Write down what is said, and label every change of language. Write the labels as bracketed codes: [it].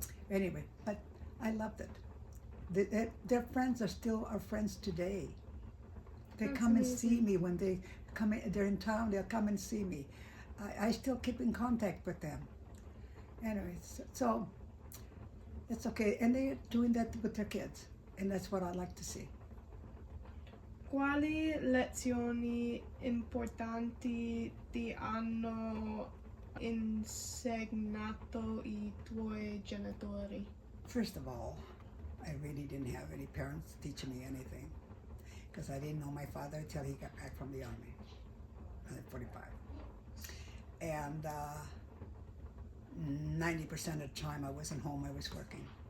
[en] Anyway, but I loved it. Their friends are still our friends today. They come and see me when they're in town, they'll come and see me. I still keep in contact with them. Anyway, so it's okay. And they're doing that with their kids. And that's what I like to see. [it] Quali lezioni importanti ti hanno insegnato i tuoi genitori? [en] First of all, I really didn't have any parents teaching me anything, because I didn't know my father until he got back from the army at 45. And 90% of the time I wasn't home, I was working.